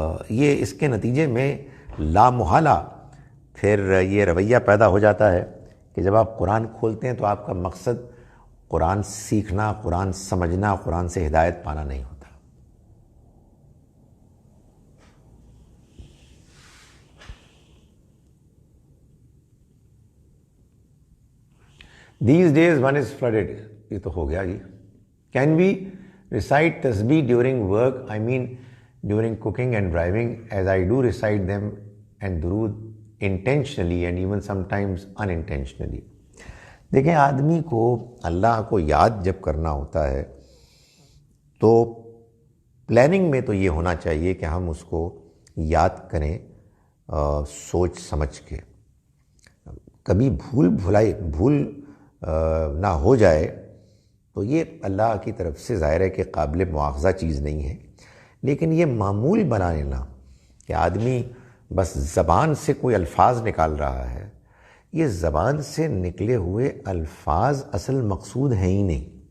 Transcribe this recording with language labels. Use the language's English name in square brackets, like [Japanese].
[Urdu] یہ اس کے نتیجے میں لامحالہ پھر یہ رویہ پیدا ہو جاتا ہے کہ جب آپ قرآن کھولتے ہیں تو آپ کا مقصد قرآن سیکھنا، قرآن سمجھنا، قرآن سے ہدایت پانا نہیں ہوتا۔ [English] These days one is flooded. [Urdu] یہ تو ہو گیا جی۔ [English] Can we recite tasbih during work? I mean during cooking and driving, as I do recite them, and durood intentionally and even sometimes unintentionally. [Urdu] دیکھیں، آدمی کو اللہ کو یاد جب کرنا ہوتا ہے تو پلاننگ میں تو یہ ہونا چاہیے کہ ہم اس کو یاد کریں سوچ سمجھ کے۔ کبھی بھول نہ ہو جائے تو یہ اللہ کی طرف سے ظاہر ہے کہ قابل مواخذہ چیز نہیں ہے، لیکن یہ معمول بنا لینا کہ آدمی بس زبان سے کوئی الفاظ نکال رہا ہے، یہ زبان سے نکلے ہوئے الفاظ اصل مقصود ہیں ہی نہیں۔